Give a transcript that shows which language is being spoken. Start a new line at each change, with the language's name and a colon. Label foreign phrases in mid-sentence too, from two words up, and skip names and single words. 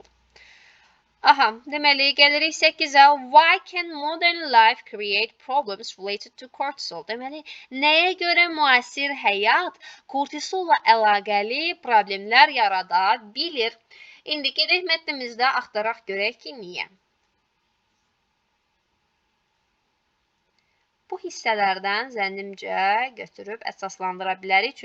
Azerbaijani: Aha, deməli, gəlirik 8-ə.
English: Why can modern life create problems related to cortisol?
Azerbaijani: Deməli, nəyə görə müasir həyat kortisolla əlaqəli problemlər yarada bilir? İndi gedək mətnimizdə axtaraq görək ki, niyə? Bu hissələrdən zənnimcə götürüb əsaslandıra bilərik.